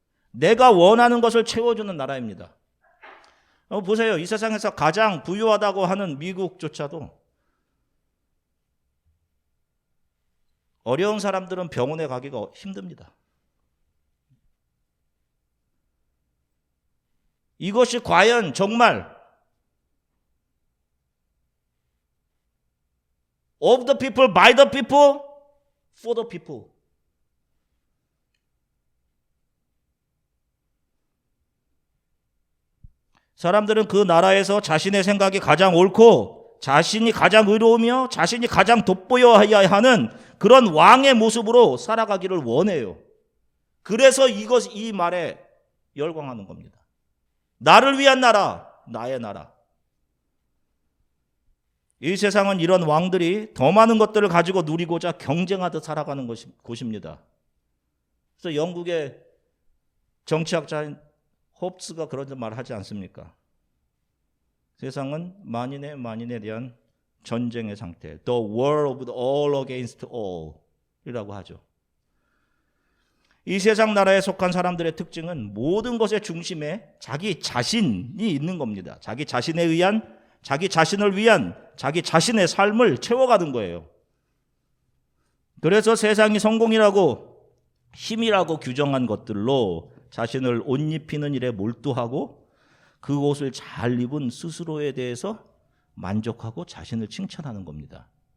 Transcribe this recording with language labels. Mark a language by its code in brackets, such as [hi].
[ko] 내가 원하는 것을 채워주는 나라입니다. 보세요. 이 세상에서 가장 부유하다고 하는 미국조차도 어려운 사람들은 병원에 가기가 힘듭니다. 이것이 과연 정말 [en] of the people, by the people, for the people. [ko] 사람들은 그 나라에서 자신의 생각이 가장 옳고 자신이 가장 의로우며 자신이 가장 돋보여야 하는 그런 왕의 모습으로 살아가기를 원해요. 그래서 이 말에 열광하는 겁니다. 나를 위한 나라, 나의 나라. 이 세상은 이런 왕들이 더 많은 것들을 가지고 누리고자 경쟁하듯 살아가는 곳입니다. 그래서 영국의 정치학자인 홉스가 그런 말 하지 않습니까? 세상은 만인에 대한 전쟁의 상태. [en] The war of the all against all [ko] 이라고 하죠. 이 세상 나라에 속한 사람들의 특징은 모든 것의 중심에 자기 자신이 있는 겁니다. 자기 자신에 의한, 자기 자신을 위한, 자기 자신의 삶을 채워가는 거예요. 그래서 세상이 성공이라고 힘이라고 규정한 것들로 자신을 옷 입히는 일에 몰두하고 그 옷을 잘 입은 스스로에 대해서 만족하고 자신을 칭찬하는 겁니다.